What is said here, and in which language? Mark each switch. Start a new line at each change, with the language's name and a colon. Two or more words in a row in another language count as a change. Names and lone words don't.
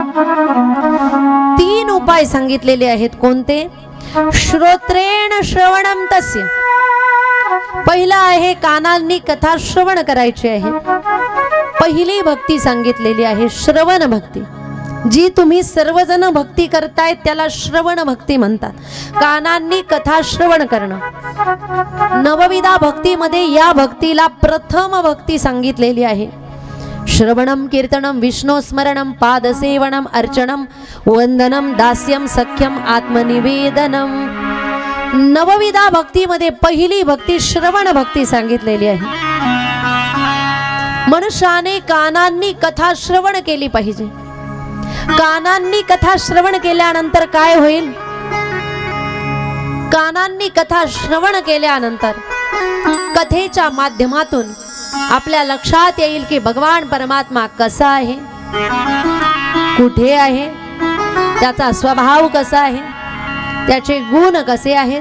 Marathi: तीन उपाय सांगितलेले आहेत. कोणते?
Sanskrit: श्रोत्रेण श्रवणम तस्य.
Marathi: पहिला आहे कानांनी कथा श्रवण करायची आहे. पहिली भक्ती सांगितलेली आहे श्रवण भक्ती. जी तुम्ही सर्वजण भक्ती करतायत त्याला श्रवण भक्ती म्हणतात. कानांनी कथा श्रवण करणं. नवविधा भक्तीमध्ये या भक्तीला प्रथम भक्ती सांगितलेली आहे.
Sanskrit: श्रवणम कीर्तनम विष्णू स्मरणम पादसेवनम अर्चनम वंदनम दास्यम सख्यम आत्मनिवेदनम.
Marathi: नवविधा भक्तीमध्ये पहिली भक्ती श्रवण भक्ती सांगितलेली आहे. मनुष्याने कानांनी कथा श्रवण केली पाहिजे. कानांनी कथा श्रवण केल्यानंतर काय होईल? कानांनी कथा श्रवण केल्यानंतर कथेच्या माध्यमातून आपल्या लक्षात येईल की भगवान परमात्मा कसा आहे, कुठे आहे, त्याचा स्वभाव कसा आहे, त्याचे गुण कसे आहेत.